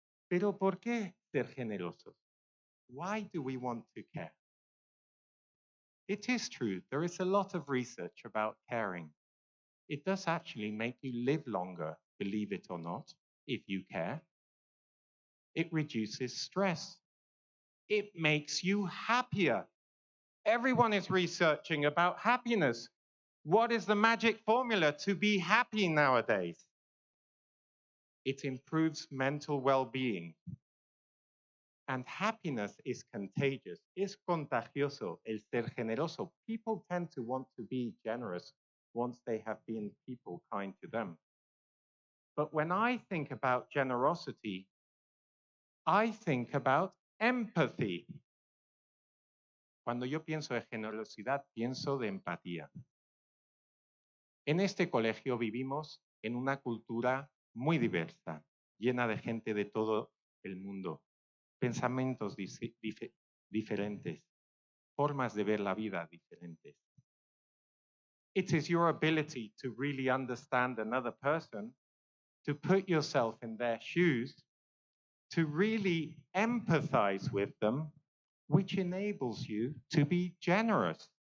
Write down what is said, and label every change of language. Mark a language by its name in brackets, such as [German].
[Spanish] Pero ¿por qué ser generosos? [English] Why do we want to care? It is true, there is a lot of research about caring. It does actually make you live longer, believe it or not, if you care. It reduces stress. It makes you happier. Everyone is researching about happiness. What is the magic formula to be happy nowadays? It improves mental well-being. And happiness is contagious, [Spanish] es contagioso, el ser generoso. [English] People tend to want to be generous once they have been people kind to them. But when I think about generosity, I think about empathy. [Spanish] Cuando yo pienso de generosidad, pienso de empatía. En este colegio vivimos en una cultura muy diversa, llena de gente de todo el mundo, pensamientos diferentes, formas de ver la vida diferentes. [English] It is your ability to really understand another person, to put yourself in their shoes, to really empathize with them, which enables you to be generous.